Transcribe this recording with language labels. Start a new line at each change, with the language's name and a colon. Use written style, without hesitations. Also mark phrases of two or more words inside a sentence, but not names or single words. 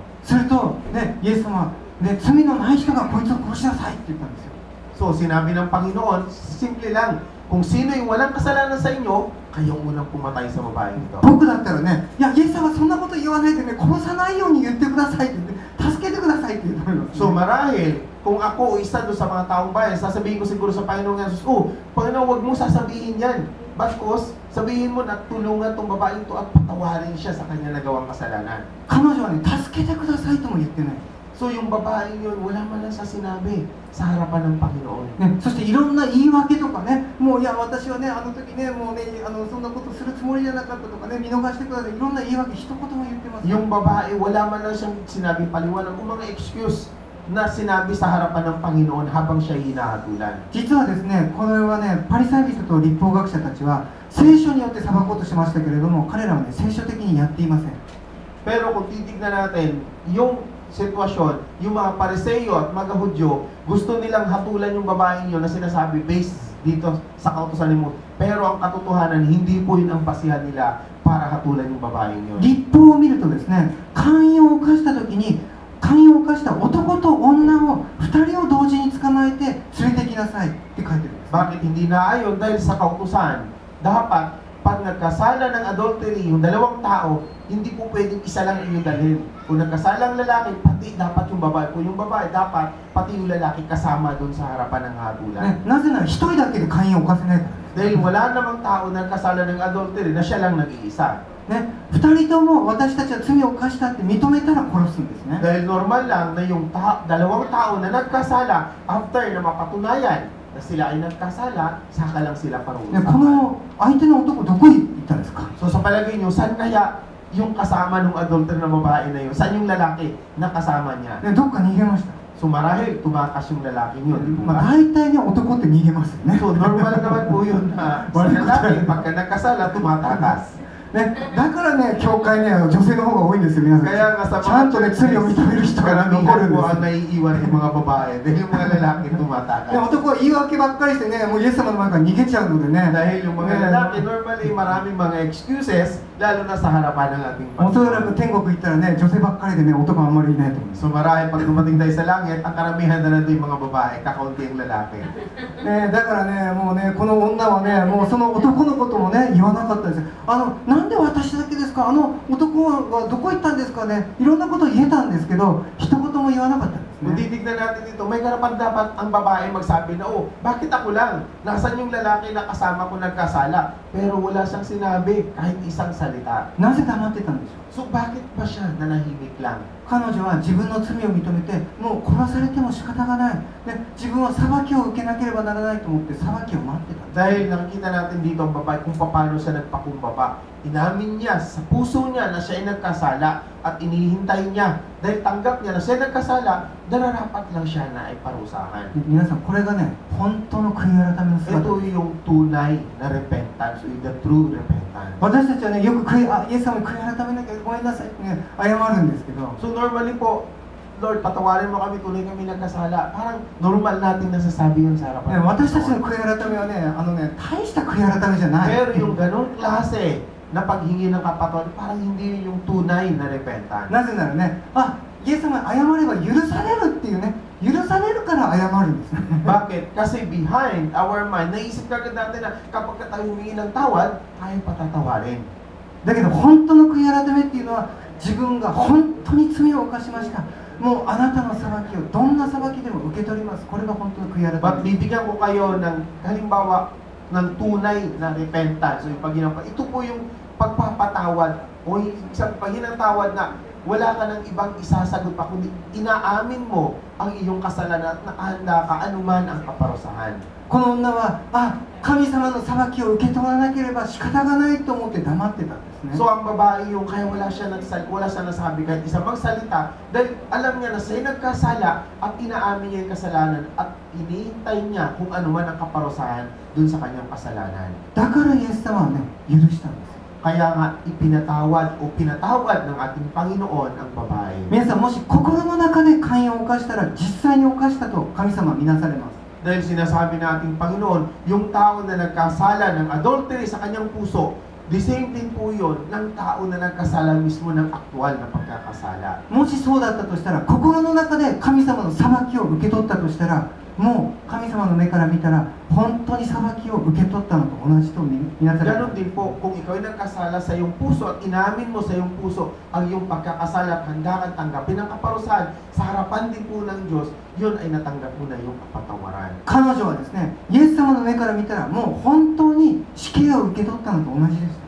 Japanese: すると、ね、イエス様、ね、罪のない人がこいつを殺しなさいって言ったんですよ。
Filipino: So sinabi ng Panginoon, simple lang, kung sino yung walang kasalanan sa inyo, kayong unang pumatay sa babaeng ito.
Japanese: 僕だったらね、いやイエス様そんなこと言わないでね、殺さないように言ってくださいって言って助けてくださいって言うと思います、ね。
Filipino: So marahil, kung ako o isa doon sa mga taong bayan, sasabihin ko siguro sa Panginoong Jesus, oh, Panginoon, huwag mo sasabihin yan. Bakos, sabihin mo na tulungan tong babaeng to at patawarin siya sa kanya nagawang kasalanan.
Japanese: 彼女はね、助けてくださいとも言ってない。
Filipino: So yung babaeng yun, wala man lang sa sinabi sa harapan ng Panginoon.
Japanese: ね、そしていろんな言い訳とかね、もういや私はね、あの時ね、もうね、そんなことするつもりじゃなかったとかね、見逃してください、いろんな言い訳一言も言ってます。
Filipino: Yung babae, wala man lang siyang sinabi paliwanag o mga excuse na sinabi sa harapan ng Panginoon habang siya hinahatulan.
Japanese: 実はですね、これはね、パリサイ人と立法学者たちは聖書によって裁こうとしましたけれども、彼らはね、聖書的にやっていません。
Filipino: Pero kung titignan natin, yung sitwasyon, yung mga Pariseo at mga Hudyo, gusto nilang hatulan yung babaeng yun na sinasabi based dito sa kautusan ni Moses. Pero ang katotohanan, hindi po yun ang basihan nila para hatulan yung babaeng yun.
Japanese: 立法を見るとですね、姦淫を犯した時に、姦淫を犯した男と女を2人を同時に捕まえて連れてきなさいって書いてるんです。
Filipino: Bakit hindi naayon? Dahil sa kautusan, dapat pag nagkasala ng adultery, yung dalawang tao, hindi po pwedeng isa lang yung dalhin. Kung nagkasalang lalaki, pati dapat yung babae. Kung yung babae, dapat pati yung lalaki kasama doon sa harapan ng hatulan.
Japanese: ね、なぜなら1人だけで姦淫を犯せないからです。
Filipino: Dahil wala namang tao na nagkasala ng adultery na siya lang nag-iisa.
Japanese: ね、2人とも私たちは罪を犯したって認めたら殺すんですね。
Filipino: Dahil normal lang na yung dalawang tao na nagkasala, after na mapatunayan na sila ay nagkasala, saka lang sila
Japanese: ね、こ
Filipino: parusahan.
Japanese: の相手の男どこに行ったんですか？
Filipino: So sa palagay nyo, saan kaya yung kasama ng adultery na babae na yun? Saan yung lalaki na kasama niya?
Japanese: ね、どっか逃げました。
Filipino: So marahil tumakas yung lalaki yun.
Japanese: まあ、大体ね、男って逃げますよね。
Filipino: So normal naman po yun na sa lalaki, pagka nagkasala, tumatakas.
Japanese: ね、だからね、教会には女性の方が多いんですよ、皆さん。
Filipino: Kaya nga sa
Japanese: ちゃんとね、罪を認める人が残るん
Filipino: karamihan po
Japanese: で
Filipino: ang naiiwan ng mga babae dahil yung mga lalaki
Japanese: す。で、
Filipino: tumatakas.
Japanese: 男は言い訳ばっかりしてね、もうイエス様の前から逃げちゃうのでね、
Filipino: Dahil yung mga lalaki, normally maraming mga excuses, lalo na sa harapan ng ating
Japanese: おそらく
Filipino: Panginoon.
Japanese: 天国行ったらね、女性ばっかりでね、男はあんまりいないと思います。
Filipino: So marahil pag dumating tayo sa langit, ang karamihan na nandun yung mga babae, kakaunti yung lalaki.
Japanese: ね、だからね、もうね、この女はね、もうその男のこともね、言わなかったですよ。なんで私だけですか、男はどこ行ったんですかね、いろんなこと言えたんですけど、一言も言わなかったんです
Filipino: Kung
Japanese: ね。
Filipino: titignan natin dito, may karapan dapat ang babae magsabi na, oh, bakit ako lang? Nasaan yung lalaki na kasama ko nagkasala? Pero wala siyang sinabi, kahit isang salita.
Japanese: なぜ黙ってたんでしょう。
Filipino: So bakit pa siya nanahimik lang?
Japanese: 彼女は自分の罪を認めて、もう殺されても仕方がない、ね、自分は裁きを受けなければならないと思って裁きを待ってた。
Filipino: Dahil nakikita natin dito ang babae kung paano siya nagpakumbaba. Inamin niya sa puso niya na siya ay nagkasala at inihintay niya. Dahil tanggap niya na siya ay nagkasala, nararapat lang siya na ay parusahan.
Japanese: 皆さん、これがね、本当の悔い改めの姿。
Filipino: Ito yung tunay na repentance,
English: the true repentance.
Japanese: 私たちはね、よくイエス様に悔い改めなきゃごめんなさいってね、謝るんですけど、
Filipino: So normally po, Lord, patawarin mo kami, tunay kami nagkasala. Parang normal natin nasasabi yun sa
Japanese: ね
Filipino: harapan.
Japanese: 私たちの悔い改めはね、大した悔い改めじゃない。
Filipino: Pero yung ganong klase na paghingi ng kapatawaran, parang hindi yun yung tunay na repentance.
Japanese: なぜならね、イエス様に謝れば許されるっていうね、許されるから謝るんですね。
Filipino: Bakit?
English: Kasi behind our mind,
Filipino: naisip kagad natin na kapag tayo humingi ng tawad, tayo patatawarin.
Japanese: だけど本当の悔い改めっていうのは、自分が本当に罪を犯しました、もうあなたの裁きをどんな裁きでも受け取ります。これが本当の悔い改 But め。
Filipino: bibigyan ko kayo ng halimbawa ng tunay na repentance. So yung pag ito po yung pagpapatawad o isang paghinatawad na wala ka ng ibang isasagot pa, kundi inaamin mo ang iyong kasalanan at nakahanda ka anuman ang kaparusahan.
Japanese: この女は、神様の裁きを受け取らなければ仕方がないと思って黙ってたんですね。
Filipino: So ang babae yung kaya wala siya nasabi kahit isa magsalita dahil alam niya na siya nagkasala at inaamin niya yung kasalanan at hinihintay niya kung ano man ang kaparusahan dun sa kanyang kasalanan.
Japanese: だからイエス様はね、許したんです。
Filipino: Kaya nga ipinatawad o pinatawad ng ating Panginoon ang babae.
Japanese: 皆さん、もし心の中で姦淫を犯したら実際に犯したと神様は見なされます。
Filipino: Dahil sinasabi nating Panginoon, yung tao na nagkasala ng adultery sa kanyang puso,
English: the same thing
Filipino: po yun ng tao na nagkasala mismo ng aktual na pagkakasala.
Japanese: もしそうだったとしたら、心の中で神様の裁きを受け取ったとしたら、もう神様の目から見たら本当に裁きを受け取ったのと同じと見なされる。
Filipino: Ganon din po, kung ikaw ay nagkasala sa iyong puso at inamin mo sa iyong puso ang iyong pagkakasala at handa kang tanggapin ang kaparusahan sa harapan din po ng Diyos, yun ay natanggap mo na yung kapatawaran.
Japanese: 彼女はですね、イエス様の目から見たらもう本当に死刑を受け取ったのと同じでした。